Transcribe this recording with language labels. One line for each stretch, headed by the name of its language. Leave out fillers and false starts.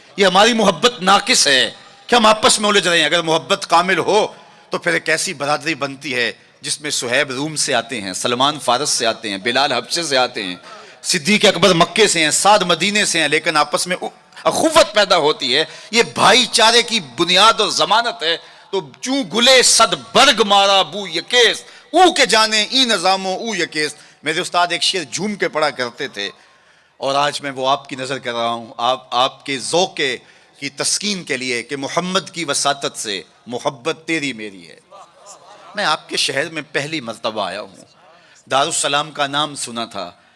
Urdu: یہ ہماری محبت ناقص ہے کہ ہم آپس میں الجھ رہے ہیں. اگر محبت کامل ہو تو پھر ایک ایسی برادری بنتی ہے جس میں صہیب روم سے آتے ہیں، سلمان فارس سے آتے ہیں، بلال حبشے سے آتے ہیں، صدیق اکبر مکے سے ہیں، سعد مدینے سے ہیں، لیکن آپس میں اخوت پیدا ہوتی ہے. یہ بھائی چارے کی بنیاد اور ضمانت ہے.
Persian: تو چوں گلے صد برگ مارا بو یکیست، او کے جانے ای نظاموں او یکیست.
Urdu: میرے استاد ایک شعر جھوم کے پڑھا کرتے تھے، اور آج میں وہ آپ کی نظر کر رہا ہوں، آپ کے ذوق کی تسکین کے لیے، کہ محمد کی وساطت سے محبت تیری میری ہے. میں آپ کے شہر میں پہلی مرتبہ آیا ہوں. دارالسلام کا نام سنا تھا.